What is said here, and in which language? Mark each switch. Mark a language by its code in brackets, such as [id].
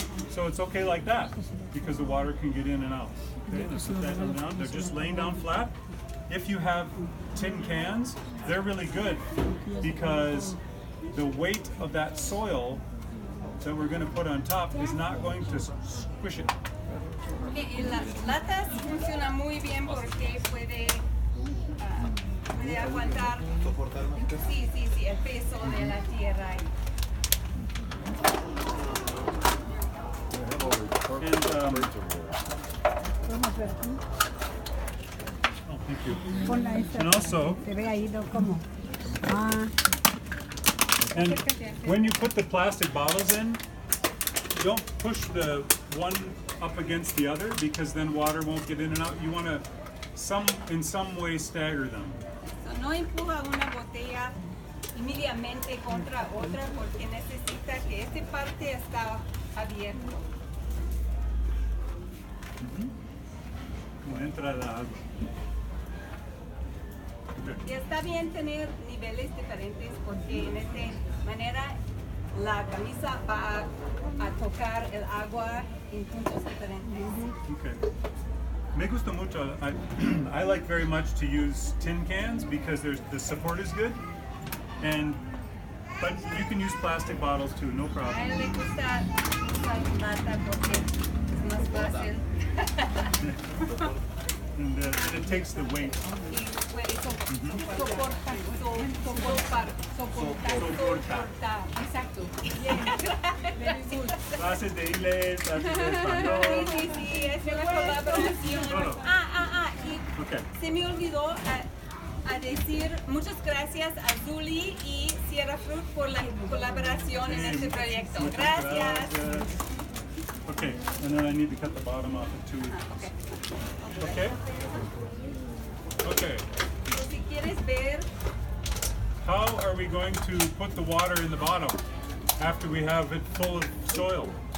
[en] So it's okay like that because the water can get in and out. Okay, let's put that one down. They're just laying down flat. If you have tin cans, they're really good because the weight of that soil that we're going to put on top is not going to squish it. [es] Y las latas funcionan muy bien porque puede aguantar sí, el peso de la tierra. [en] And, oh, thank you. [es] Ponla esa. [en] And also, [es] Se ve ahí como. Ah, [en] and when you put the plastic bottles in, don't push the one up against the other because then water won't get in and out. You want to in some way stagger them. [es] So, no empuja una botella inmediatamente contra otra porque necesita que esta parte está abierta. Como entra la agua. Y está bien tener niveles diferentes porque en esta manera la camisa va a tocar el agua en puntos diferentes. Okay. Me gusta mucho. [en] I like very much to use tin cans because the support is good, but you can use plastic bottles too, no [es] A [en] problem. [es] él le gusta usar lata porque es más fácil [en] And it takes the weight. [es] y puede soportar. Exacto. Clases de inglés, clases de español. Sí, es una colaboración. No, no. Y [en] Okay. [es] se me olvidó a decir muchas gracias a Zuli y Sierra Frut por la colaboración en este proyecto. Muchas Gracias. [en] Okay, and then I need to cut the bottom off it too. Okay. Okay? Okay. [es] Si quieres ver [en] how are we going to put the water in the bottom after we have it full of soil?